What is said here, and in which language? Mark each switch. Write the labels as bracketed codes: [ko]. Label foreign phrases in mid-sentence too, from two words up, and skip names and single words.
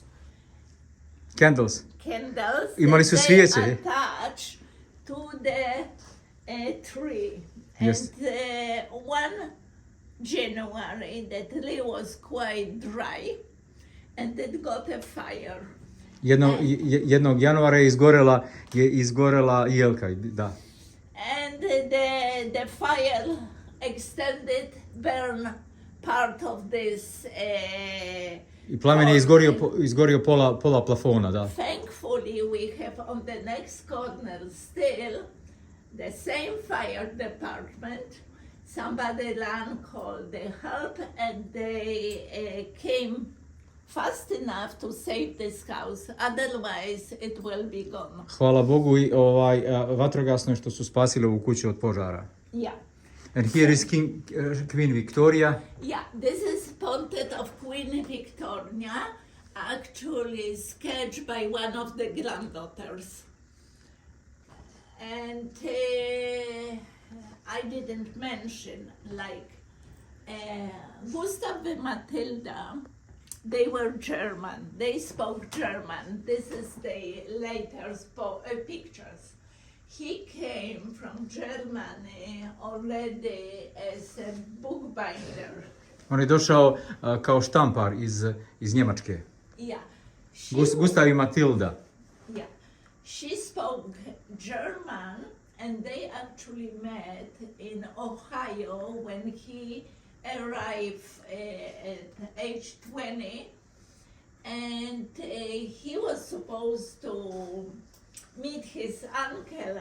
[en] Candles. candles [sr] Imali su [en] that [sr] svijeće. [en] they attach to the tree. Yes. And one January that tree was quite dry and it got a fire. [sr] Jednog januara je izgorela jelka, da. [en] And the fire extended, burned part of this [sr] I plamen je izgorio pola plafona, da. [en] Thankfully, we have on the next corner still the same fire department. Somebody ran, called the help, and they came fast enough to save this house. Otherwise, it will be gone. [sr] Hvala Bogu i vatrogasno što su spasili ovu kuću od požara. [en] Yeah. And here is Queen Victoria. Yeah, this is portrait of Queen Victoria, actually sketched by one of the granddaughters. And I didn't mention, like, Gustav and Matilda, they were German. They spoke German. This is the later pictures. He came from Germany already as a bookbinder. [sr] On je došao kao štampar iz Njemačke. [en] Yeah. [sr] Gustav i Matilda. [en] Yeah. She spoke German and they actually met in Ohio when he arrived at age 20, and he was supposed to meet his uncle.